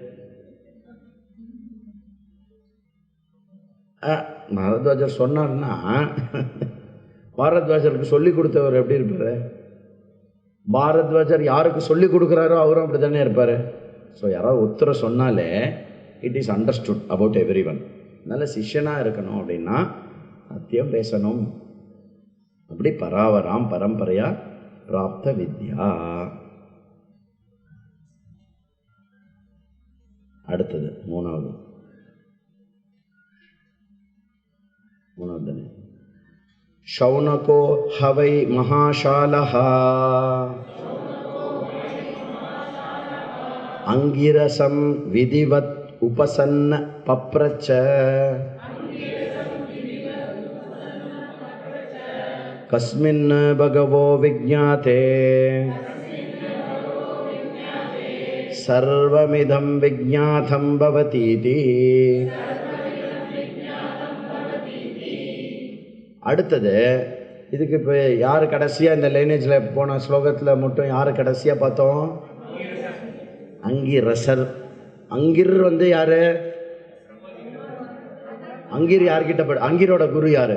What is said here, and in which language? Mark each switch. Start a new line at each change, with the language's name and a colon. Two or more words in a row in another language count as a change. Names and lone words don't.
Tamil: பாரத்வாஜர் சொன்னார்னா பாரத்வாஜருக்கு சொல்லி கொடுத்தவர் எப்படி இருப்பார்? பாரத்வாஜர் யாருக்கு சொல்லி கொடுக்குறாரோ அவரும் அப்படி தானே இருப்பார்.
English: ஸோ
Tamil: யாராவது ஒருத்தர சொன்னாலே
English: it is understood about every one.
Tamil: அதனால் சிஷ்யனாக இருக்கணும் அப்படின்னா சத்தியம் பேசணும். அப்படி பராவராம் பரம்பரையா பிராப்த வித்யா. அடுத்தது மூணாவது தானே.
Sanskrit: शौनको हवै महाशालः अंगिरसं विधिवत् उपसन्न पप्रच्छ कस्मिन् भगवो विज्ञाते सर्वमिदं विज्ञातं भवतीति.
Tamil: அடுத்தது இதுக்கு இப்போ யார் கடைசியாக இந்த லைனேஜில் போன ஸ்லோகத்தில் மட்டும் யார் கடைசியாக பார்த்தோம்? அங்கிரசர். அங்கிர் வந்து யார்? அங்கிர் யார்கிட்ட அங்கிரோட குரு யார்?